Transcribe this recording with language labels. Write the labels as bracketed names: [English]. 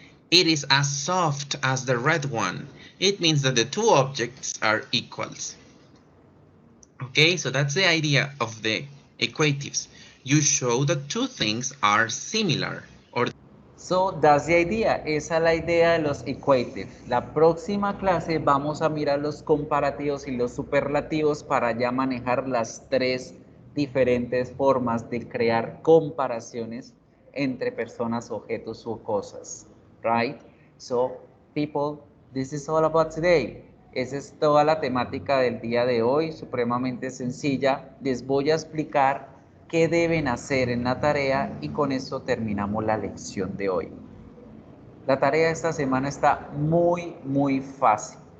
[English] It is as soft as the red one. It means that the two objects are equals. Okay, so that's the idea of the equatives. You show that two things are similar. So that's the idea. [Spanish] Esa es la idea de los equatives. La próxima clase vamos a mirar los comparativos y los superlativos para ya manejar las tres diferentes formas de crear comparaciones entre personas, objetos o cosas. [English] Right? So, people, this is all about today. [Spanish] Esa es toda la temática del día de hoy, supremamente sencilla. Les voy a explicar qué deben hacer en la tarea y con esto terminamos la lección de hoy. La tarea de esta semana está muy fácil.